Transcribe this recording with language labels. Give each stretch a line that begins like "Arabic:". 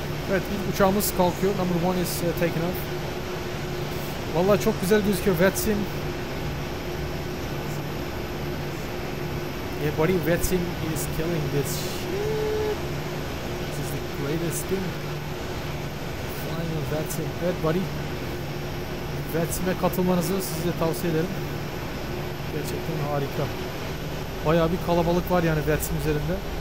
Turkish: Evet, ilk uçağımız kalkıyor.
English: #1 is taken off.
Turkish: Vallahi çok güzel gözüküyor Vatsim.
English: Yeah, buddy, Vatsim is killing this shit. This is the greatest thing. Flying on Vatsim. Evet, buddy.
Turkish: Vatsim'e katılmanızı size tavsiye ederim. Gerçekten harika. Bayağı bir kalabalık var yani Vatsim üzerinde.